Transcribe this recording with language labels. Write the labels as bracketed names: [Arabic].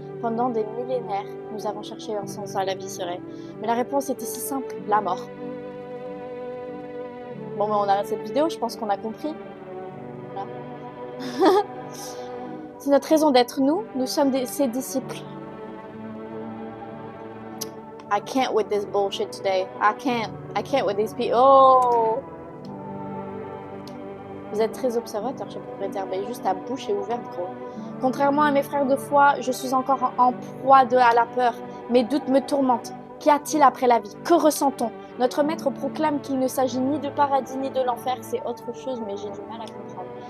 [French] Pendant des millénaires, nous avons cherché un sens à la vie serait. Mais la réponse était si simple, la mort. Bon, ben on arrête cette vidéo, je pense qu'on a compris. Voilà. C'est notre raison d'être, nous sommes ses disciples. [English] I can't with this bullshit today. I can't with these people. Oh! [French] Vous êtes très observateur, cher propriétaire. Mais juste ta bouche est ouverte, gros. Contrairement à mes frères de foi, je suis encore en proie à la peur. Mes doutes me tourmentent. Qu'y a-t-il après la vie? Que ressent-on? Notre maître proclame qu'il ne s'agit ni de paradis ni de l'enfer. C'est autre chose, mais j'ai du mal à comprendre.